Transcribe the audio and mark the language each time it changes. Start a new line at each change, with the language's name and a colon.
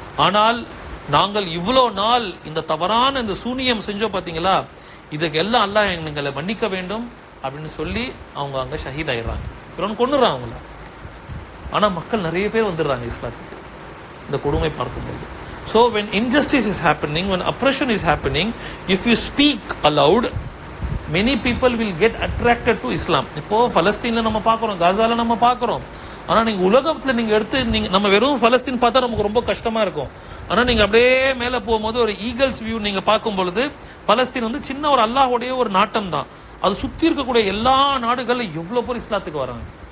Tamil: ஆனால் நாங்கள் இவ்வளவு நாள் இந்த தவறான இந்த சூனியம் செஞ்சோம் பாத்தீங்களா, இதுக்கு எல்லாம் அல்லாஹ் எங்களை மன்னிக்க வேண்டும் அப்படின்னு சொல்லி அவங்க அங்க ஷஹீத் ஆயிடுறாங்க. ஃபிரௌன் கொன்னுறான் அவங்கள. ஆனா மக்கள் நிறைய பேர் வந்துடுறாங்க இஸ்லாத்துக்கு இந்த கொடுமை பார்க்கும்போது.
English: So when injustice is happening, when oppression is happening, if you speak aloud, many people will get attracted to Islam.
Tamil: இப்போ பலஸ்தீன்ல நம்ம பார்க்கிறோம், காசால நம்ம பார்க்கிறோம். ஆனா நீங்க உலகத்துல நீங்க எடுத்து நீங்க நம்ம வெறும் பலஸ்தீன் பார்த்தா நமக்கு ரொம்ப கஷ்டமா இருக்கும். ஆனா நீங்க அப்படியே மேல போகும்போது ஒரு ஈகிள்ஸ் வியூ நீங்க பார்க்கும் பொழுது பலஸ்தீன் வந்து சின்ன ஒரு அல்லாஹ்வுடைய ஒரு நாட்டம் தான். அது சுத்தி இருக்கக்கூடிய எல்லா நாடுகள்ல எவ்வளவு பேர் இஸ்லாத்துக்கு வராங்க.